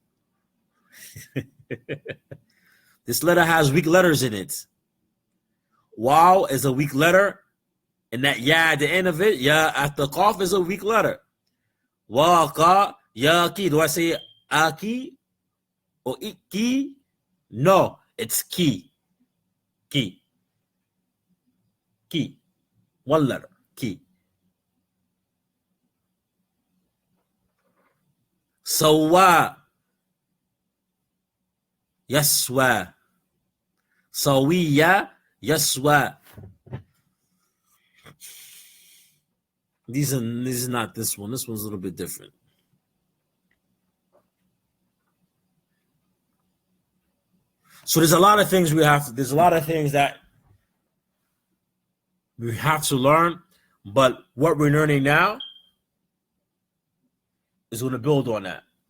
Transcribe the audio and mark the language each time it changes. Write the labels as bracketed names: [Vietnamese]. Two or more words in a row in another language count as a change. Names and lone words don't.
[English] This letter has weak letters in it. Waw is a weak letter, and that ya at the end of it, ya at the qaf is a weak letter. [Arabic] وقى، يقي. [English] Do I say aki or iki? No, it's ki. Ki. Ki. One letter. Ki. [Arabic] Sawa. يسوى. سوية. Yaswa. [English] This is not this one. This one's a little bit different. So there's a lot of things that we have to learn, but what we're learning now is going to build on that.